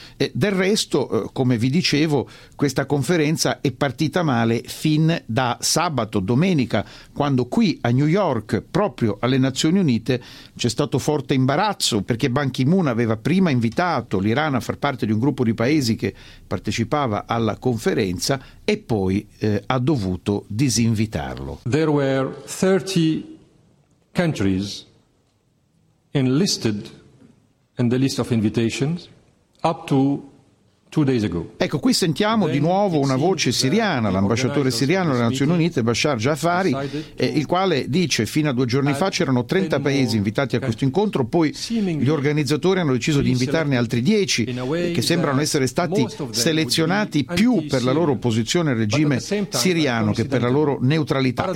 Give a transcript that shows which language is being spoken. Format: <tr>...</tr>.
<it>E del resto, come vi dicevo, questa conferenza è partita male fin da sabato, domenica, quando qui a New York, proprio alle Nazioni Unite, c'è stato forte imbarazzo, perché Ban Ki-moon aveva prima invitato l'Iran a far parte di un gruppo di paesi che partecipava alla conferenza e poi ha dovuto disinvitarlo.</it> <en>There were 30 countries enlisted in the list of invitations up to 2 days ago.</en> <it>Ecco, qui sentiamo di nuovo una voce siriana, l'ambasciatore siriano alle Nazioni Unite, Bashar Jaafari, il quale dice fino a 2 giorni fa c'erano 30 paesi invitati a questo incontro, poi gli organizzatori hanno deciso di invitarne altri 10, che sembrano essere stati selezionati più per la loro opposizione al regime siriano che per la loro neutralità.</it>